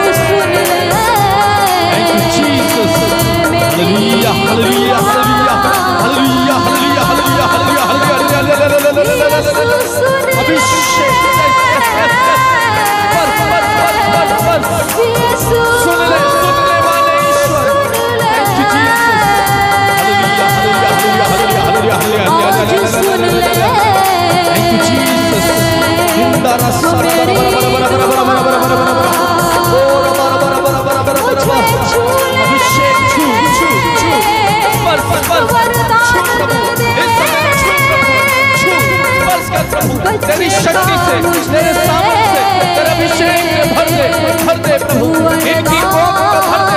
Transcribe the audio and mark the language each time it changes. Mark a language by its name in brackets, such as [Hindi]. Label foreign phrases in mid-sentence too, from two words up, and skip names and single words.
[English] Thank you, Jesus. Hallelujah, hallelujah, hallelujah, hallelujah, hallelujah, hallelujah, hallelujah, hallelujah, hallelujah. [Hindi] अभिषेक बस बस बस बस बस। सुन ले वाले ईश्वर। [English] Thank you, Jesus. Hallelujah, hallelujah, hallelujah, hallelujah, hallelujah, hallelujah. Thank you, Jesus. Indara sara bara bara bara bara bara bara bara bara bara bara. Ora bara bara bara bara bara bara bara. [Hindi] अभिषेक छू छू छू स्पर्श स्पर्श छू प्रभु इस समय छू प्रभु छू स्पर्श कर प्रभु तेरी शक्ति से तेरे सामर्थ्य से तेरे अभिषेक से भर दे प्रभु इनकी गोद को भर दे।